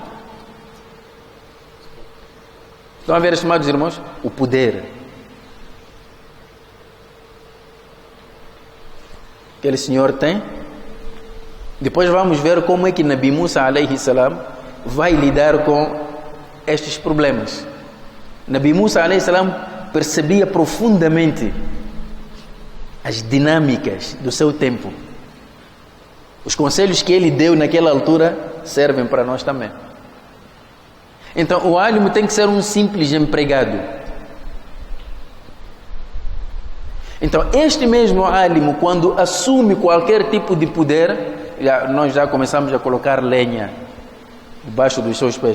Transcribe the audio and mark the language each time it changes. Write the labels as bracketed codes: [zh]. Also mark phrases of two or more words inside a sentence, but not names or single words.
[pt] Estão a ver, estimados irmãos? O poder. Aquele senhor tem. Depois vamos ver como é que Nabi Musa [ar] عليه السلام [pt] vai lidar com estes problemas. Nabi Musa [ar] عليه السلام [pt] percebia profundamente as dinâmicas do seu tempo. Os conselhos que ele deu naquela altura servem para nós também. Então o álimo tem que ser um simples empregado. Então este mesmo álimo, quando assume qualquer tipo de poder, nós já começamos a colocar lenha debaixo dos seus pés.